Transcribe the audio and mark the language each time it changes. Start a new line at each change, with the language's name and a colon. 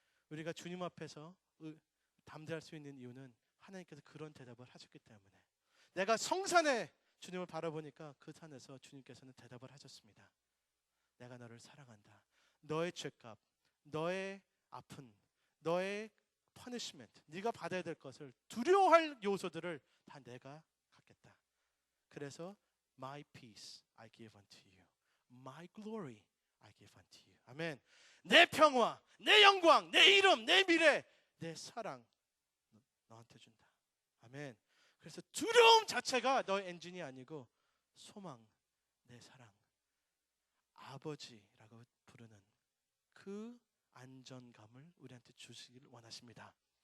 Korean: 우리가 주님 앞에서 담대할 수 있는 이유는 하나님께서 그런 대답을 하셨기 때문에, 내가 성산에 주님을 바라보니까 그 산에서 주님께서는 대답을 하셨습니다. 내가 너를 사랑한다. 너의 죄값, 너의 아픈, 너의 퍼니시멘트, 네가 받아야 될 것을, 두려워할 요소들을 다 내가 갖겠다.
English: 그래서 My peace I give unto you. My glory I give unto you. 아멘.
Korean: 내 평화, 내 영광, 내 이름, 내 미래, 내 사랑 너한테 준다. 아멘. 그래서 두려움 자체가 너의 엔진이 아니고 소망, 내 사랑, 아버지라고 부르는 그 안전감을 우리한테 주시길 원하십니다.